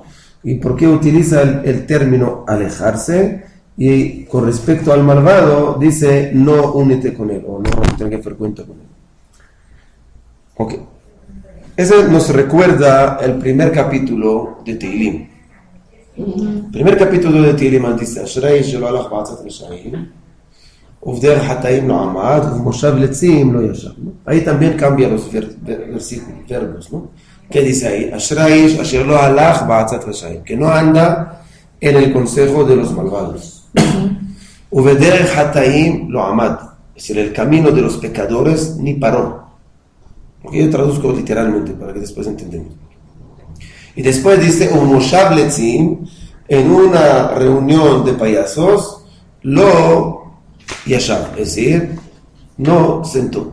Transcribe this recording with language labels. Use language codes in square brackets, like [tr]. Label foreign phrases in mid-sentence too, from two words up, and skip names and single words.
[es] ¿Y por qué utiliza el término alejarse? Y con respecto al malvado, dice, no únete con él, o no tenga que frecuentar con él. Ok. Ese nos recuerda el primer capítulo de Tehilim. El primer capítulo de Tehilim dice, [he] אשרי שלא הלך בעצת רשעים, ובדרך חטאים לא עמד, ובמושב לצים לא ישב. [es] Ahí también cambia los verbos, ¿no? ¿Qué dice ahí? [he] אשרי שלא הלך בעצת רשעים, [es] que no anda en el consejo de los malvados. [he] ובדרך חטאים לא עמד, [es] es decir, el camino de los pecadores ni paró. Porque yo traduzco literalmente para que después entendamos. Y después dice, [he] ומושב לצים, [es] en una reunión de payasos, [he] לא ישב, [es] es decir, no sentó.